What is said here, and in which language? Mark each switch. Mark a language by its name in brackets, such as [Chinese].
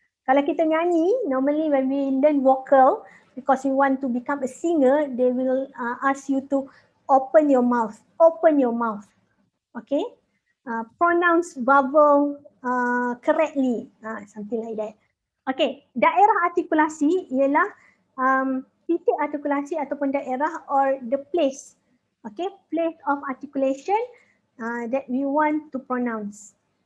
[Malay] Kalau kita nyanyi, [English] normally when we learn vocal, because we want to become a singer, they will ask you to open your mouth. Open your mouth. Okay, pronounce vowel correctly, something like that. [Malay] Okay, daerah artikulasi ialah titik artikulasi ataupun daerah [English] or the place. Okay, place of articulation that we want to pronounce.